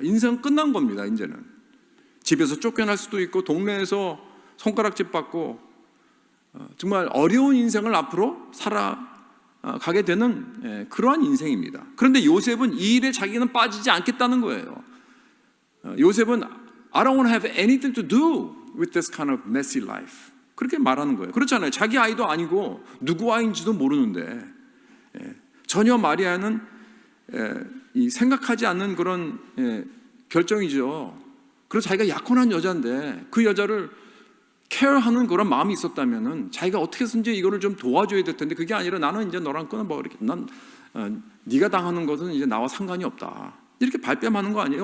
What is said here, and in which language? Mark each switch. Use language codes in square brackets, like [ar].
[ko] 인생은 끝난 겁니다. 이제는 집에서 쫓겨날 수도 있고 동네에서 손가락질 받고 정말 어려운 인생을 앞으로 살아가게 되는 그러한 인생입니다. 그런데 요셉은 이 일에 자기는 빠지지 않겠다는 거예요. [en] 요셉은 I don't want to have anything to do with this kind of messy life. [ko] 그렇게 말하는 거예요. 그렇잖아요. 자기 아이도 아니고 누구 아이인지도 모르는데 전혀 마리아는 생각하지 않는 그런 결정이죠. 그래서 자기가 약혼한 여자인데 그 여자를 케어하는 그런 마음이 있었다면은 자기가 어떻게든지 이거를 좀 도와줘야 될 텐데 그게 아니라 나는 이제 너랑 끊어봐 이렇게 네가 당하는 것은 이제 나와 상관이 없다 이렇게 발뺌하는 거 아니에요?